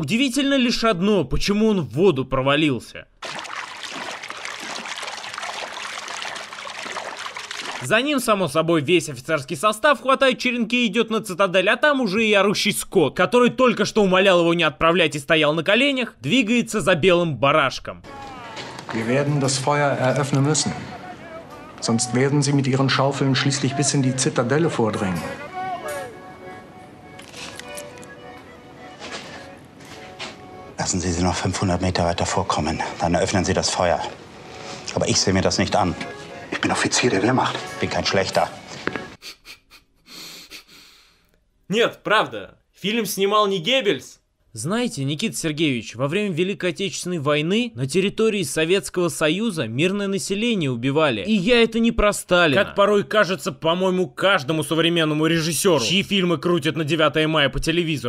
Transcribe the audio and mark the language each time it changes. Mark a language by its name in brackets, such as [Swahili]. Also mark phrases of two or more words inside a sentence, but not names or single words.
[Russian] Удивительно лишь одно: почему он в воду провалился. За ним, само собой, весь офицерский состав хватает черенки и идет на цитадель, а там уже и орущий скот, который только что умолял его не отправлять и стоял на коленях, двигается за белым барашком. [German] Wir werden das Feuer eröffnen müssen. Sonst werden sie mit ihren Schaufeln schließlich bis in die Zitadelle vordringen. Lassen Sie sie noch 500 Meter weiter vorkommen. Dann eröffnen Sie das Feuer. Aber ich sehe mir das nicht an. Ich bin Offizier der Wehrmacht. Bin kein Schlechter. [Russian] Нет, правда. Фильм снимал не Геббельс. Знаете, Никита Сергеевич, во время Великой Отечественной войны на территории Советского Союза мирное население убивали. И я это не про Сталина. Как порой кажется, по-моему, каждому современному режиссеру, чьи фильмы крутят на 9 мая по телевизору.